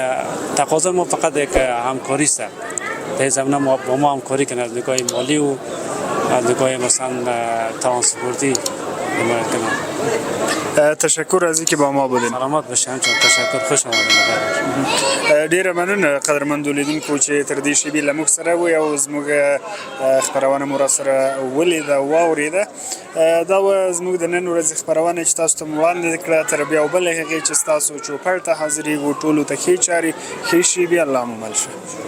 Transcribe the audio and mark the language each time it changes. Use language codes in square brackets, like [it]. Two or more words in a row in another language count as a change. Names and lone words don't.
[fa] تقاضا ما فقط یک همکاری است، در زمینه با ما همکاری کنند از نگاه مالی و از نگاه مثلا ترانسپورتی حمایت کنند. تشکر از اینکه با ما بودین. سلامت باشین چون تشکر خوش آمدید. [ps] ډیره مننه قدرمنو لیدونکو چې تر دې شیبې له موږ سره وئ او زموږ خپرونه مو راسره ولیده واورېده. دا وه زموږ د نن ورځې خپرونه چې تاسو ته مو وړاندې کړه. تر بیا بلې هغې چې ستاسو چوپړ ته حاضرېږو ټولو ته ښې چارې ښې شیبې الله مو مل شه.